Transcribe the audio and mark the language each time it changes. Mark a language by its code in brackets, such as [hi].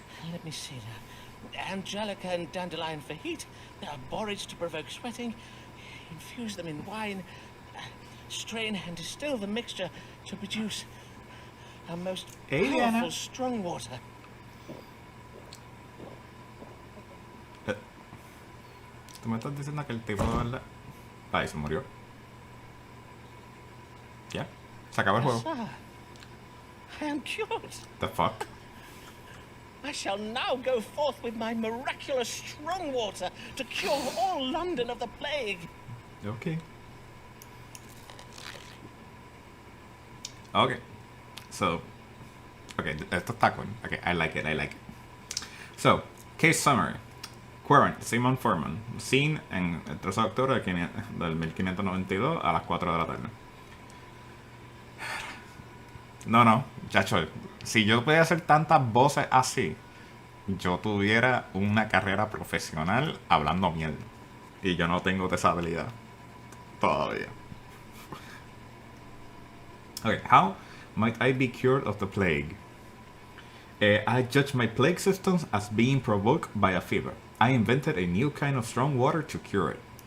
[en] Let me see now. Angelica and dandelion for heat. Borage to provoke sweating. Infuse them in wine. Strain and distill the mixture to produce a most powerful strong water. [es] Tú me estás diciendo que el tipo de verdad. Ahí se murió. Ya. Se acabó el juego. [en] Sir, I am cured. The fuck? I shall now go forth with my miraculous strong water to cure all London of the plague. Ok. Ok. So. Ok, [es] esto está [en] cool. Ok, I like it, I like it. So, case summary. Quarant, Simon Foreman. [es] Scene en el 13 de octubre del 1592 a las 4 de la tarde. No, chacho. Si yo pudiera hacer tantas voces así, yo tuviera una carrera profesional hablando mierda. Y yo no tengo esa habilidad. Todavía. [en] Okay, how might I be cured of the plague? I judge my plague symptoms as being provoked by a fever. I invented a new kind of strong water to cure it.